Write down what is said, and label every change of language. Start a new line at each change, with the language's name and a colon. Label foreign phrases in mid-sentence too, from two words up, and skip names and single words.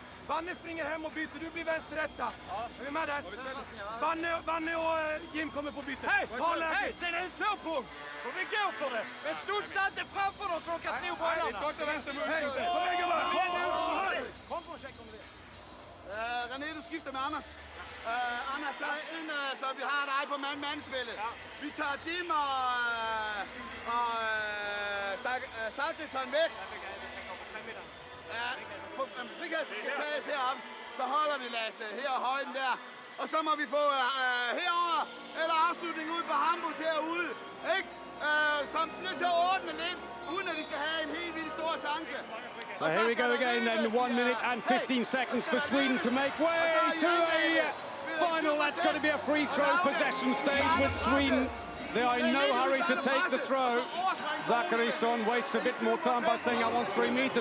Swedish: Vanne springer hem och byter, du blir vänsterrätta. Är vi med där? Vanne och Jim kommer på bytet. Hej, sen är det 2 punkt. Och vi går för det. Men studsa inte framför dem så de kan sno bollarna. Vi ska inte Kom på check om det.
Danish: René, du skifter med Anders. Anders, så vi har dig på mand-mand-spillet. Ja. Vi tager Jim og Saltesson væk. Frikast skal tages heroppe. Så holder vi Lasse her og højden der. Og så må vi få herover eller afslutning ud på Hambus herude. Ikke? Som nødt til at ordne lidt, uden at de skal have en helt vildt stor chance.
English: So here we go again then, 1 minute and 15 seconds for Sweden to make way to a final. That's going to be a free throw possession stage with Sweden. They are in no hurry to take the throw. Zacharisson waits a bit more time by saying, I want 3 meters.